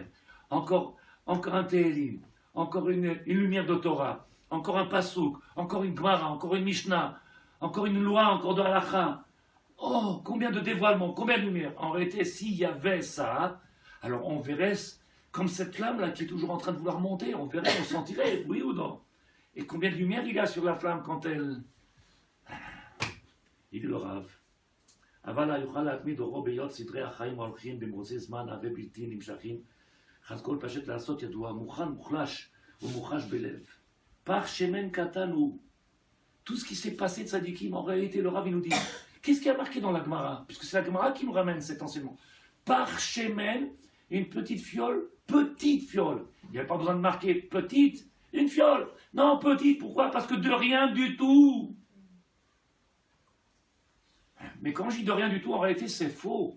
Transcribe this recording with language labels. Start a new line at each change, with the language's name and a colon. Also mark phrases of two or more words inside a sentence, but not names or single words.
French: Encore un Télim, encore une lumière de Torah, encore un Passouk, encore une Gemara, encore une Mishnah, encore une loi, encore de Halacha. Oh, combien de dévoilements, combien de lumière. En réalité, s'il y avait ça, alors on verrait, comme cette flamme-là qui est toujours en train de vouloir monter, on verrait, on sentirait, oui ou non. Et combien de lumière il y a sur la flamme quand elle... Il est le Rav.
Hebrew: אבל יוכל להתמיד אורו בהיות סדרי החיים ההולכים במרוצי זמן עבי בלתי נמשכים, חד כל פשט לעשות ידוע, מוכן מוחלש ומוחש בלב. פח שמן קטן הוא.
French: Tout ce qui s'est passé de Sadikim, en réalité, le Rav, il nous dit, qu'est-ce qui a marqué dans la Gemara? Puisque c'est la Gemara qui nous ramène cet enseignement.
Hebrew: פך שמן,
French: une petite fiole. Il n'y avait pas besoin de marquer petite, une fiole. Non, petite, pourquoi? Parce que de rien du tout. Mais quand je dis de rien du tout, en réalité, c'est faux.